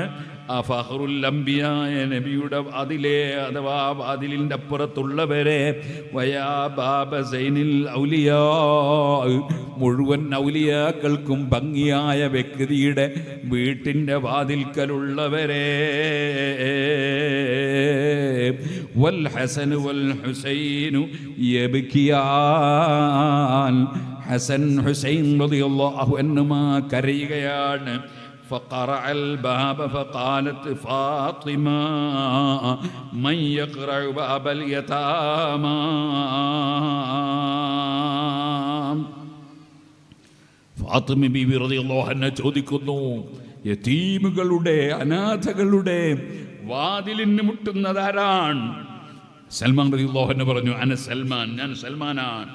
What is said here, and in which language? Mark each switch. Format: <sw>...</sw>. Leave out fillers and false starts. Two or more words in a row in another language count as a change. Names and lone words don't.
<ml>ആ</ml> <ar>فخر الأنبياء</ar> <ml>നബിയുടെ വാതിലെ, അഥവാ വാതിലിൻ്റെ അപ്പുറത്തുള്ളവരെ,</ml> <ar>ويا باب زين الأولياء,</ar> <ml>മുഴുവൻ ഔലിയാക്കൾക്കും ഭംഗിയായ വ്യക്തിയുടെ വീട്ടിൻ്റെ വാതിൽക്കലുള്ളവരെ,</ml> <ar>والحسن والحسين يبكيان,</ar> <ml>ഹസൻ ഹുസൈൻ</ml> <ar>رضي الله عنهما</ar> <ml>കരയുകയാണ്.</ml> <ar>فقرع الباب فقالت فاطمة من يقرع باب اليتامى.</ar> <ml>ഫാത്തിമ ബീവി</ml> <ar>رضي الله عنها</ar> <ml>ചോദിക്കുന്നു, യതീമുകളുടെ, അനാഥകളുടെ വാതിലിന് മുട്ടുന്നതാരാണ്? സൽമാൻ</ml> <ar>رضي الله عنه</ar> <ml>പറഞ്ഞു,</ml> <ar>أنا سلمان,</ar> <ml>ഞാൻ സൽമാനാണ്.</ml>